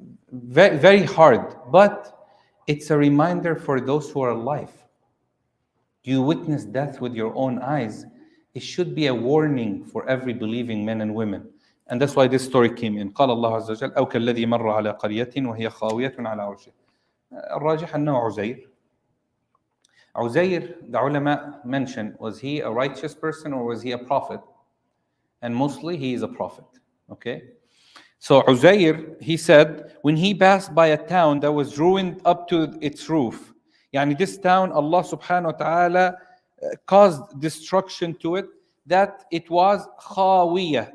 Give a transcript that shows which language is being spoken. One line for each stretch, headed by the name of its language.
English: Very, very hard, but it's a reminder for those who are alive. You witness death with your own eyes. It should be a warning for every believing men and women. And that's why this story came in.
Arabic: قال الله عز وجل أو كالذي مر على قرية وهي خاوية على عرشها. الراجح أنه عزير.
English: Uzair, the ulama mentioned, was he a righteous person or was he a prophet? And mostly he is a prophet. Okay? So Uzair, he said, when he passed by a town that was ruined up to its roof, yani this town, Allah subhanahu wa ta'ala caused destruction to it, that it was khawiyah.